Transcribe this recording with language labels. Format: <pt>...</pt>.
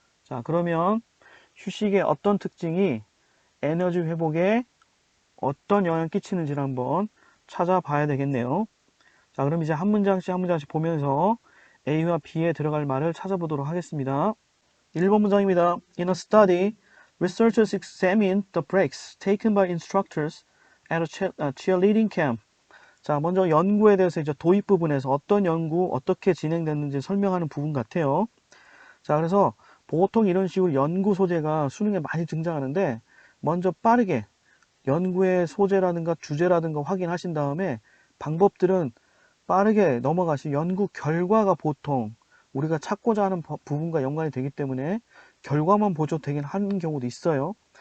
<ko>자, 그러면 휴식의 어떤 특징이 에너지 회복에 어떤 영향을 끼치는지를 한번 찾아봐야 되겠네요. 자, 그럼 이제 한 문장씩 한 문장씩 보면서 A와 B에 들어갈 말을 찾아보도록 하겠습니다. 1번 문장입니다.</ko> <en>In a study, researchers examined the breaks taken by instructors at a cheerleading camp.</en> <ko>자, 먼저 연구에 대해서 이제 도입 부분에서 어떤 연구, 어떻게 진행됐는지 설명하는 부분 같아요. 자, 그래서 보통 이런 식으로 연구 소재가 수능에 많이 등장하는데, 먼저 빠르게 연구의 소재라든가 주제라든가 확인하신 다음에 방법들은 빠르게 넘어가시 연구 결과가 보통 우리가 찾고자 하는 부분과 연관이 되기 때문에 결과만 보조되긴 하는 경우도 있어요.</ko>